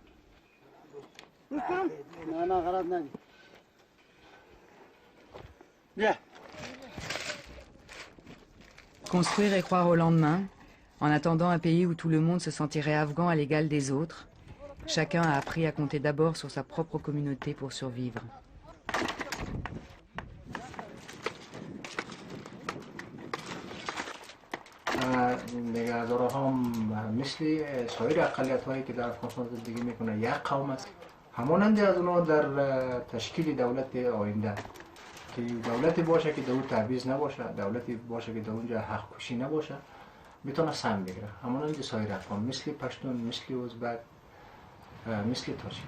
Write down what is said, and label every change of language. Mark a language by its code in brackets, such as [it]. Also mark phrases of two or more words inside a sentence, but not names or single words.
[fr] Construire et croire au lendemain, en attendant un pays où tout le monde se sentirait afghan à l'égal des autres, chacun a appris à compter d'abord sur sa propre communauté pour survivre. [fa] نگهدارها هم مثل سایر اقلیت هایی که در افغانستان زندگی میکنه یک قوم است، همانند از اونها در تشکیل دولت آینده که دولتی باشه که در اون تبعیض نباشه، دولتی باشه که در اونجا حق کشی نباشه، میتونه سهم بگیره همانند سایر اقوام مثل پشتون، مثل ازبک، مثل تاجیک.